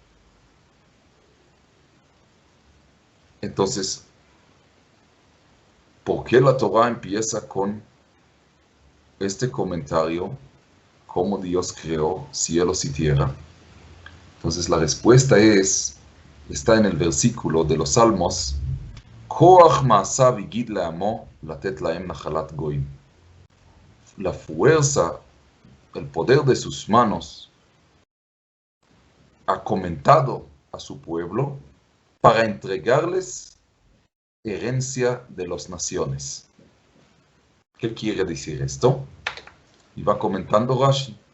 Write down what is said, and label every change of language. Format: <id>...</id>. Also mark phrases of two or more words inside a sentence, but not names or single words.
<es>Entonces, ¿Por qué la Torá empieza con este comentario? ¿Cómo Dios creó cielos y tierra? Entonces la respuesta está en el versículo de los Salmos,</es> <he>כח מעשיו הגיד לעמו לתת להם נחלת גוים.</he> <es>La fuerza, el poder de sus manos ha comentado a su pueblo para entregarles herencia de las naciones. ¿Qué quiere decir esto? Y va comentando Rashi.</es>